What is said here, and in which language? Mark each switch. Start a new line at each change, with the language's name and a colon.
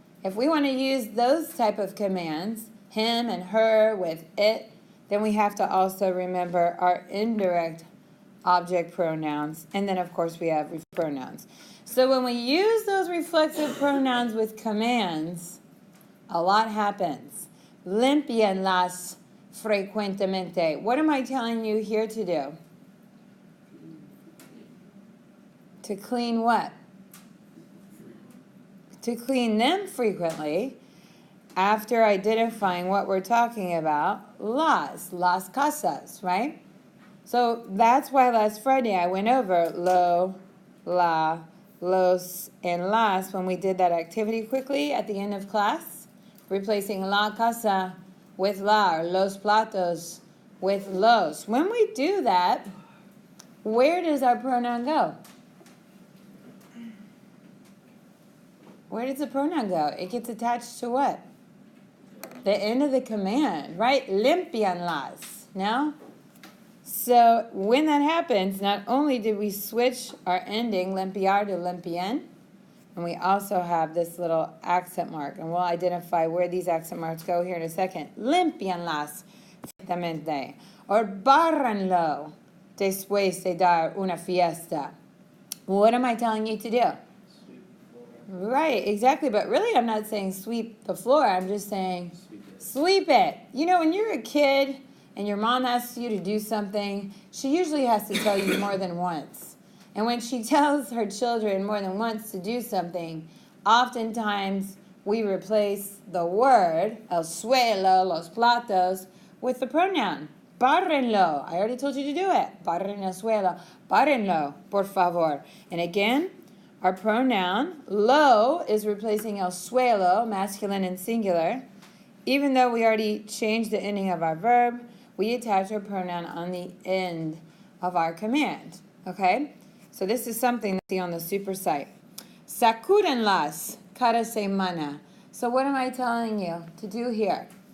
English: If we want to use those type of commands, him and her with it, then we have to also remember our indirect object pronouns. And then, of course, we have pronouns. So when we use those reflexive pronouns with commands, a lot happens.
Spanish: Límpianlas frecuentemente.
English: What am I telling you here to do? To clean what? To clean them frequently after identifying what we're talking about.
Spanish: Las casas,
English: right? So that's why last Friday I went over lo, la, los, and las when we did that activity quickly at the end of class, replacing la casa with la, or los platos with los. When we do that, where does our pronoun go? Where does the pronoun go? It gets attached to what? The end of the command, right? Limpianlas. No? So when that happens, not only did we switch our ending, limpiar to limpien, and we also have this little accent mark, and we'll identify where these accent marks go here in a second.
Spanish: Limpianlas, perfectamente. Or barranlo, después de dar una fiesta.
English: What am I telling you to do? Right, exactly. But really, I'm not saying sweep the floor. I'm just saying sweep it. You know, when you're a kid and your mom asks you to do something, she usually has to tell you more than once. And when she tells her children more than once to do something, oftentimes we replace the word,
Spanish: el suelo, los platos,
English: with the pronoun. Barrenlo. I already told you to do it.
Spanish: Barren el suelo. Barrenlo, por favor.
English: And again, our pronoun, lo, is replacing el suelo, masculine and singular. Even though we already changed the ending of our verb, we attach our pronoun on the end of our command. Okay? So this is something that's on the super site.
Spanish: Sacúdenlas cada semana.
English: So what am I telling you to do here?